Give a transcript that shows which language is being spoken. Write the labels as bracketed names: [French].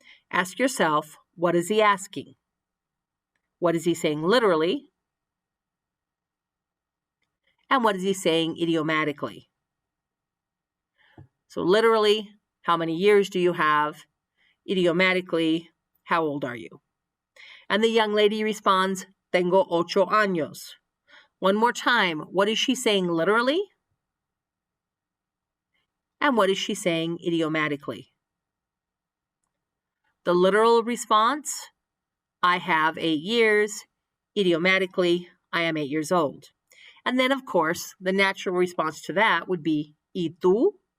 [English] Ask yourself, what is he asking? What is he saying literally? And what is he saying idiomatically? So literally, how many years do you have? Idiomatically, how old are you? And the young lady responds, [Spanish] Tengo 8 años. [English] One more time, what is she saying literally? And what is she saying idiomatically? The literal response, I have 8 years. Idiomatically, I am 8 years old. And then, of course, the natural response to that would be [Spanish] ¿Y tú?